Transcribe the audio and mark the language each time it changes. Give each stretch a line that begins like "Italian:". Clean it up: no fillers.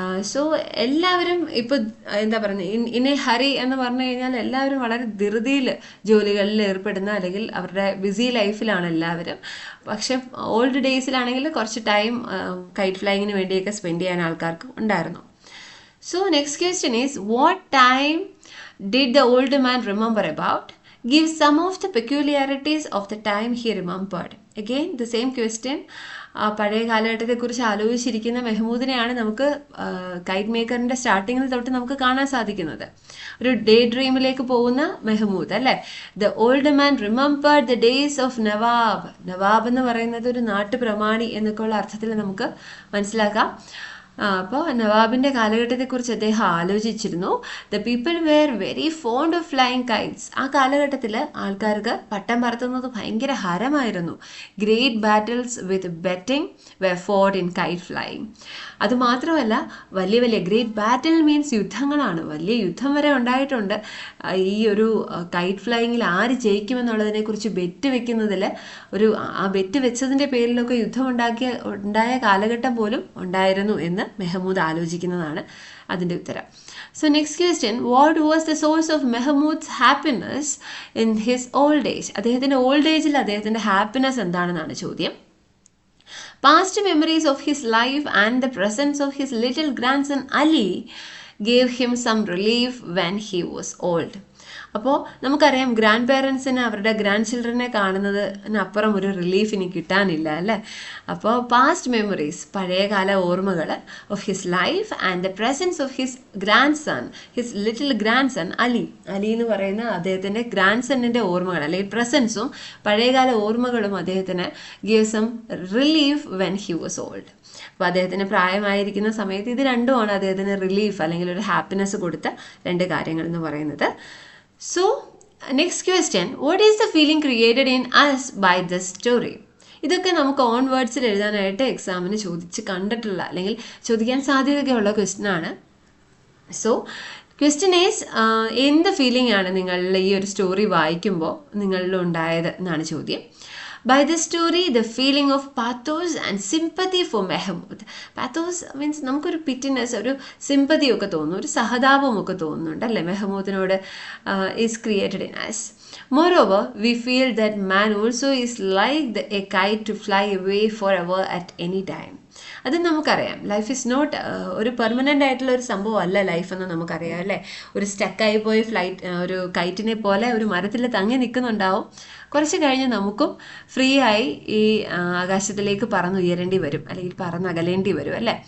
Malayalam: So എല്ലാവരും ഇപ്പോൾ എന്താ പറയുന്നത്, ഇൻ എ ഹറി എന്ന് പറഞ്ഞു കഴിഞ്ഞാൽ എല്ലാവരും വളരെ ധൃതിയിൽ ജോലികളിൽ ഏർപ്പെടുന്ന, അല്ലെങ്കിൽ അവരുടെ ബിസി ലൈഫിലാണ് എല്ലാവരും. പക്ഷെ ഓൾഡ് ഡേയ്സിലാണെങ്കിൽ കുറച്ച് ടൈം കൈറ്റ് ഫ്ലൈയിങ്ങിന് വേണ്ടിയൊക്കെ സ്പെൻഡ് ചെയ്യാൻ ആൾക്കാർക്ക് ഉണ്ടായിരുന്നു.
English: So next question is, what time did the old man remember about? Give some of the peculiarities of the time he remembered. Again the same question.
Malayalam: പഴയ കാലഘട്ടത്തെക്കുറിച്ച് ആലോചിച്ചിരിക്കുന്ന മെഹ്മൂദിനെയാണ് നമുക്ക് KITE മേക്കറിൻ്റെ സ്റ്റാർട്ടിങ്ങിൽ തൊട്ട് നമുക്ക് കാണാൻ സാധിക്കുന്നത്. ഒരു ഡേ ഡ്രീമിലേക്ക് പോകുന്ന മെഹ്മൂദ് അല്ലേ.
English: The old man remembered the days of Nawab.
Malayalam: Nawab എന്ന് പറയുന്നത് ഒരു നാട്ടുപ്രമാണി എന്നൊക്കെയുള്ള അർത്ഥത്തിൽ നമുക്ക് മനസ്സിലാക്കാം. അപ്പോൾ നവാബിൻ്റെ കാലഘട്ടത്തെക്കുറിച്ച് അദ്ദേഹം ആലോചിച്ചിരുന്നു.
English: The people were very fond of flying kites.
Malayalam: ആ കാലഘട്ടത്തിൽ ആൾക്കാർക്ക് പട്ടം പറത്തുന്നത് ഭയങ്കര ഹരമായിരുന്നു.
English: Great battles with betting were fought in kite flying.
Malayalam: അതുമാത്രമല്ല, വലിയ വലിയ ഗ്രേറ്റ് ബാറ്റിൽ മീൻസ് യുദ്ധങ്ങളാണ്, വലിയ യുദ്ധം വരെ ഉണ്ടായിട്ടുണ്ട്. ഈ ഒരു കൈറ്റ് ഫ്ലൈയിങ്ങിൽ ആര് ജയിക്കുമെന്നുള്ളതിനെക്കുറിച്ച് ബെറ്റ് വെക്കുന്നതിൽ ആ ബെറ്റ് വെച്ചതിൻ്റെ പേരിലൊക്കെ യുദ്ധം ഉണ്ടായ കാലഘട്ടം പോലും ഉണ്ടായിരുന്നു എന്ന് മെഹ്മൂദ് ആലോചിക്കുന്നതാണ് അതിൻ്റെ ഉത്തരം.
English: So next question, what was the source of Mehmood's happiness in his old age?
Malayalam: അദ്ദേഹത്തിൻ്റെ ഓൾഡ് ഏജിൽ അദ്ദേഹത്തിൻ്റെ ഹാപ്പിനെസ് എന്താണെന്നാണ് ചോദ്യം.
English: Past memories of his life and the presence of his little grandson Ali gave him some relief when he was old.
Malayalam: അപ്പോൾ നമുക്കറിയാം, grand പേരൻസിന് അവരുടെ grand ചിൽഡ്രനെ കാണുന്നതിനപ്പുറം ഒരു relief ഇനി കിട്ടാനില്ല അല്ലേ.
English: അപ്പോൾ past memories,
Malayalam: പഴയകാല ഓർമ്മകൾ,
English: Of his life and the presence of his grandson, his little grandson Ali.
Malayalam: Ali എന്ന് പറയുന്ന അദ്ദേഹത്തിൻ്റെ ഗ്രാൻഡ് സണ്ണിൻ്റെ ഓർമ്മകൾ അല്ലെങ്കിൽ പ്രസൻസും പഴയകാല ഓർമ്മകളും അദ്ദേഹത്തിന്
English: Give some relief when he was old.
Malayalam: അപ്പോൾ അദ്ദേഹത്തിന് പ്രായമായിരിക്കുന്ന സമയത്ത് ഇത് രണ്ടുമാണ് അദ്ദേഹത്തിന് റിലീഫ് അല്ലെങ്കിൽ ഒരു ഹാപ്പിനെസ് കൊടുത്ത രണ്ട് കാര്യങ്ങൾ എന്ന് പറയുന്നത്.
English: So next question, what is the feeling created in us by this story?
Malayalam: ഇതൊക്കെ നമുക്ക് ഓൺ വേർഡ്സിൽ എഴുതാനായിട്ട് എക്സാമിന് ചോദിച്ച് കണ്ടിട്ടുള്ള അല്ലെങ്കിൽ ചോദിക്കാൻ സാധ്യതയൊക്കെയുള്ള ക്വസ്റ്റ്യൻ ആണ്.
English: so question is,
Malayalam: എന്ത് ഫീലിംഗ് ആണ് നിങ്ങളിൽ ഈ ഒരു സ്റ്റോറി വായിക്കുമ്പോൾ നിങ്ങളിൽ ഉണ്ടായത് എന്നാണ് ചോദ്യം.
English: By this story, the feeling of pathos and sympathy for Mehmood. Pathos means
Malayalam: നമുക്കൊരു പിറ്റിനെസ്, ഒരു സിമ്പതി ഒക്കെ തോന്നുന്നു, ഒരു സഹതാപം ഒക്കെ തോന്നുന്നുണ്ട് അല്ലേ മെഹ്മൂദിനോട്.
English: is created in us. Moreover, we feel that man also is like a kite to fly away forever at any time.
Malayalam: അത് നമുക്കറിയാം.
English: life is not
Malayalam: ഒരു പെർമനൻ്റ് ആയിട്ടുള്ള ഒരു സംഭവം അല്ല ലൈഫ് എന്ന് നമുക്കറിയാം അല്ലേ. ഒരു സ്റ്റക്കായി പോയി ഒരു കൈറ്റിനെ പോലെ ഒരു മരത്തിൽ തങ്ങി നിൽക്കുന്നുണ്ടാവും. കുറച്ച് കഴിഞ്ഞ് നമുക്കും ഫ്രീ ആയി ഈ ആകാശത്തിലേക്ക് പറന്നുയരേണ്ടി വരും അല്ലെങ്കിൽ പറന്നകലേണ്ടി വരും അല്ലേ.